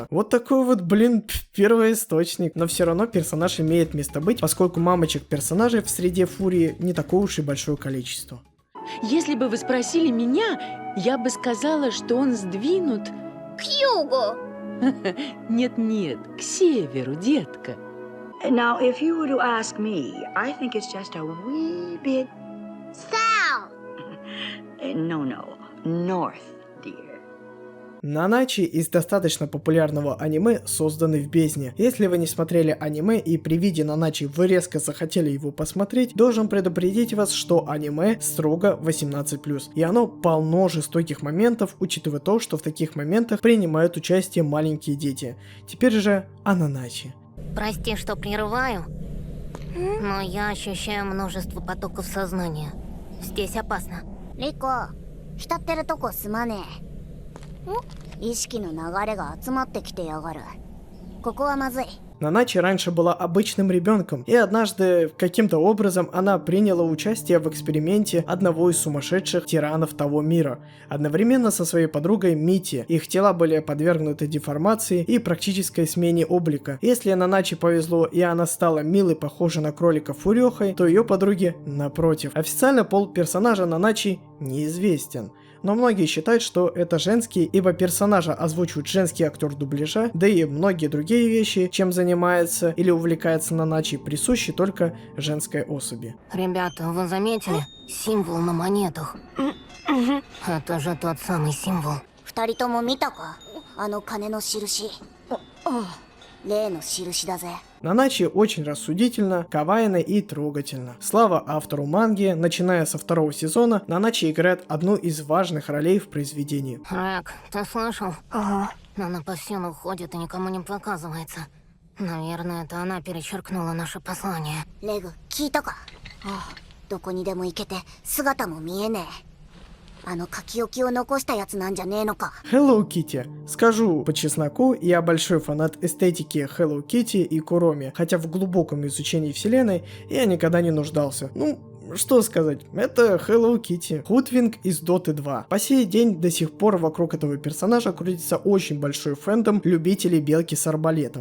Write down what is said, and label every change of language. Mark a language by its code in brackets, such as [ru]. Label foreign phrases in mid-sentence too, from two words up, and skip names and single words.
[ru] Вот такой вот, первоисточник. Но все равно персонаж имеет место быть, поскольку мамочек персонажей в среде Фурии не такое уж и большое количество. Если бы вы спросили меня, я бы сказала, что он сдвинут... К югу! Нет-нет, к северу, детка. [en] Now, if you were to ask me, I think it's just a wee bit... South! No, north, dear. [ru] Наначи из достаточно популярного аниме «Созданный в бездне». Если вы не смотрели аниме и при виде Наначи вы резко захотели его посмотреть, должен предупредить вас, что аниме строго 18+. И оно полно жестоких моментов, учитывая то, что в таких моментах принимают участие маленькие дети. Теперь же о Наначи. Прости, что прерываю, но я ощущаю множество потоков сознания. Здесь опасно. Рико, [ja] 浸ってるとこすまねえ。意識の流れが集まってきてやがる。ここはまずい。 [ru] Наначи раньше была обычным ребенком, и однажды каким-то образом она приняла участие в эксперименте одного из сумасшедших тиранов того мира, одновременно со своей подругой Мити. Их тела были подвергнуты деформации и практической смене облика. Если Наначи повезло и она стала милой, похожей на кролика Фурёхой, то ее подруге напротив. Официально пол персонажа Наначи неизвестен. Но многие считают, что это женский, ибо персонажа озвучивает женский актер дубляжа, да и многие другие вещи, чем занимается или увлекается Наначи, присущи только женской особи. Ребята, вы заметили? Символ на монетах. Это же тот самый символ. [ja] 二人とも見たか？あの鐘の印。例の印だぜ。 [ru] Наначи очень рассудительно, кавайно и трогательно. Слава автору манги, начиная со 2-го сезона, Наначи играет одну из важных ролей в произведении. Рэк, ты слышал? Ага. Она по всему ходит и никому не показывается. Наверное, это она перечеркнула наше послание. Лег, [ja] 聞いたか？どこにでも行けて姿も見えねえ。あの書き置きを残したやつなんじゃねえのか。 [ru] Hello Kitty. Скажу по чесноку, я большой фанат эстетики Hello Kitty и Куроми, хотя в глубоком изучении вселенной я никогда не нуждался. Что сказать, это Hello Kitty. Худвинг из Доты 2. По сей день до сих пор вокруг этого персонажа крутится очень большой фэндом любителей белки с арбалетом.